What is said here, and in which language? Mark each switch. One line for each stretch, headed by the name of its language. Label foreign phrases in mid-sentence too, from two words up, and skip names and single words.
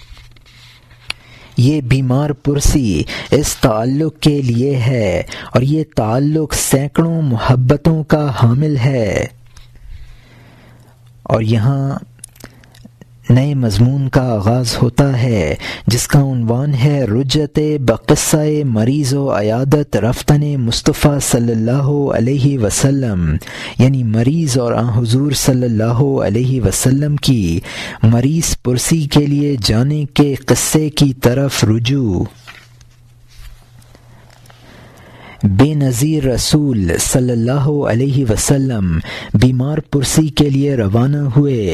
Urdu: یہ بیمار پرسی اس تعلق کے لیے ہے، اور یہ تعلق سینکڑوں محبتوں کا حامل ہے۔ اور یہاں نئے مضمون کا آغاز ہوتا ہے جس کا عنوان ہے
Persian: رجت بقصہ مریض و عیادت رفتن مصطفیٰ
Arabic: صلی اللہ علیہ وسلم،
Urdu: یعنی مریض اور حضور
Arabic: صلی اللہ علیہ وسلم
Urdu: کی مریض پرسی کے لیے جانے کے قصے کی طرف رجوع۔ بے نظیر رسول
Arabic: صلی اللہ علیہ وسلم
Urdu: بیمار پرسی کے لیے روانہ ہوئے۔